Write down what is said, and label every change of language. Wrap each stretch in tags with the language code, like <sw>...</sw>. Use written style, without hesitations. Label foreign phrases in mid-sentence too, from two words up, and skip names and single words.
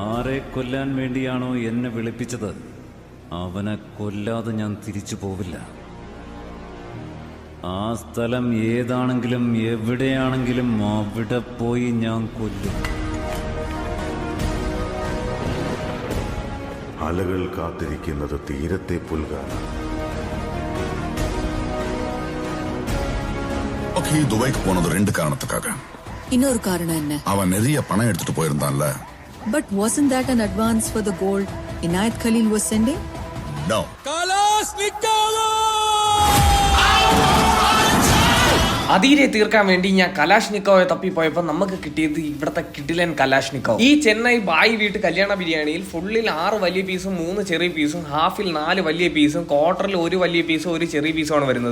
<ml>ആരെ കൊല്ലാൻ വേണ്ടിയാണോ എന്നെ വിളിപ്പിച്ചത് അവനെ കൊല്ലാതെ ഞാൻ തിരിച്ചു പോവില്ല. ആ സ്ഥലം ഏതാണെങ്കിലും എവിടെയാണെങ്കിലും അവിടെ പോയി ഞാൻ കൊല്ലും. അലകൾ കാത്തിരിക്കുന്നത് തീരത്തെ പുൽകാനാണ്.</ml> <ta>துபாய்க்கு போனது 2 காரணத்துக்காக. இன்னொரு காரணம் என்ன? அவன் நிறைய பணம் எடுத்துட்டு போயிருந்தான்ல.</ta> <en>But wasn't that an advance for the gold Inayat Khalil was sending? No.</en> <ml>അതീരെ തീർക്കാൻ വേണ്ടി ഞാൻ കലാഷ്നിക്കോയെ തപ്പിപ്പോയപ്പോൾ നമുക്ക് കിട്ടിയത് ഇവിടുത്തെ കിടിലൻ കലാഷ്നിക്കോ. ഈ ചെന്നൈ ബായ് വീട്ട് കല്യാണ ബിരിയാണിയിൽ ഫുള്ളിൽ 6 വലിയ പീസും 3 ചെറിയ പീസും, ഹാഫിൽ 4 വലിയ പീസും, ക്വാർട്ടറിൽ 1 വലിയ പീസും 1 ചെറിയ പീസുമാണ് വരുന്നത്.</ml>